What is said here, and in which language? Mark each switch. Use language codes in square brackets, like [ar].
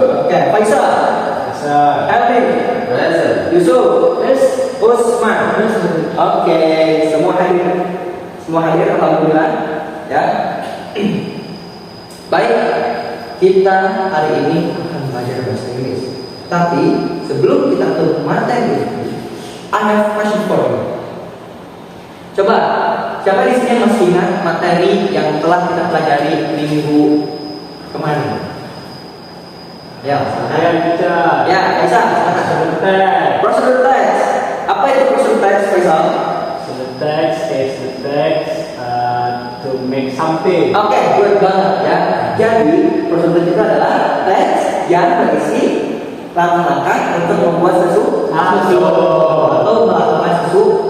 [id] Oke, Faisal. Elvin. Yusuf. Usman. Oke, semua hadir. Semua hadir, alhamdulillah. Ya. Baik, kita hari ini akan belajar bahasa Inggris. Tapi sebelum kita ke materi, [en] I have question for you. [id] Coba, siapa di sini yang masih ingat materi yang telah kita pelajari minggu kemarin? Ya, Saya bisa. ya, Faisal. Prosedur teks. Apa itu prosedur teks, Faisal? [en] So the text is the text to make something. [id] Oke, good banget ya. Jadi prosedur kita adalah teks yang berisi langkah-langkah untuk membuat sesuatu atau melakukan sesuatu.